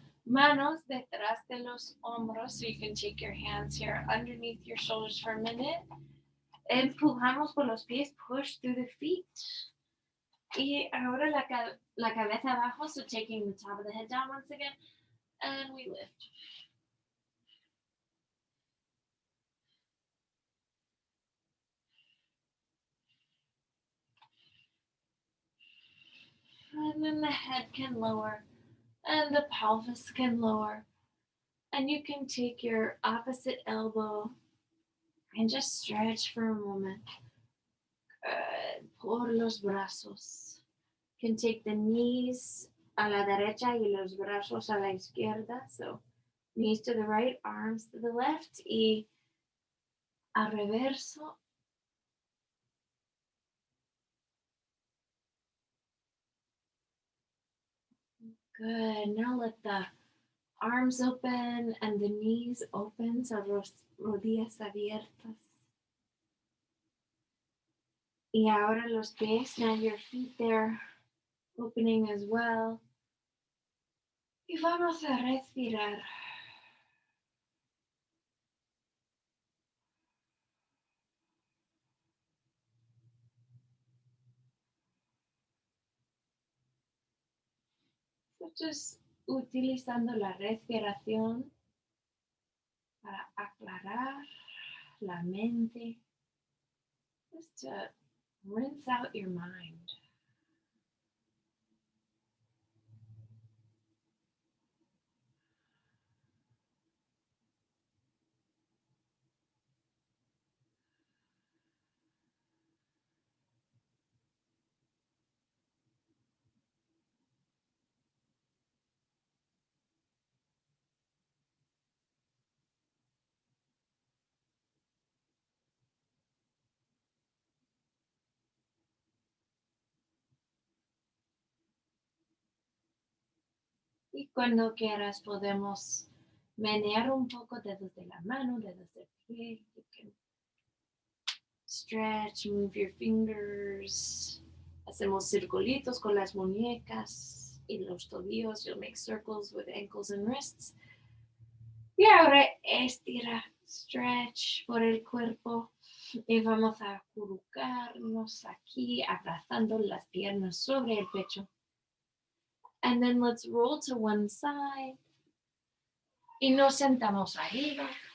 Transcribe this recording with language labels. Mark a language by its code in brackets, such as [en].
[es] Manos detrás de los hombros. [en] So you can take your hands here underneath your shoulders for a minute. [es] Empujamos por los pies, [en] push through the feet. [es] Y ahora la cabeza abajo, [en] so taking the top of the head down once again. And we lift. And then the head can lower. And the pelvis can lower. And you can take your opposite elbow and just stretch for a moment. Good. [es] Por los brazos. [en] You can take the knees [es] a la derecha y los brazos a la izquierda. [en] So knees to the right, arms to the left. [es] Y a reverso. [en] Good. Now let the arms open and the knees open, so [es] rodillas abiertas. Y ahora los pies, [en] now your feet there opening as well. [es] Y vamos a respirar. [en] So just [es] utilizando la respiración para aclarar la mente. [en] Just to rinse out your mind. [es] Y cuando quieras podemos menear un poco dedos de la mano, dedos del pie. [en] You can stretch, move your fingers. [es] Hacemos circulitos con las muñecas y los tobillos. [en] You'll make circles with ankles and wrists. [es] Y ahora estira, [en] stretch [es] por el cuerpo. Y vamos a acurrucarnos aquí, abrazando las piernas sobre el pecho. [en] And then let's roll to one side. [es] Y nos sentamos arriba.